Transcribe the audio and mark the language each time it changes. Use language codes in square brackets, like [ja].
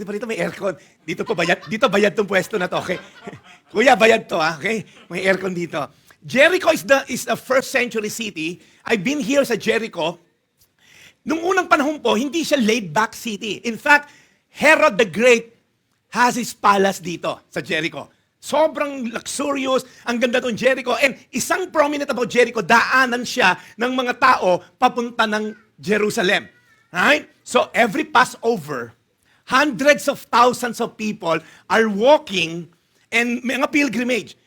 [tl] Buti pa rito may aircon. Dito bayad tong pwesto na to, okay? Kuya, bayad to, ha? Okay? May aircon dito. [en] Jericho is the first century city. I've been here [tl] sa Jericho. Nung unang panahon po, hindi siya laid-back city. [en] In fact, Herod the Great has his palace [tl] dito sa Jericho. Sobrang luxurious, ang ganda tong Jericho. And isang prominent about Jericho, daanan siya ng mga tao papunta ng Jerusalem. [en] Right? So every Passover, hundreds of thousands of people are walking and mga pilgrimage.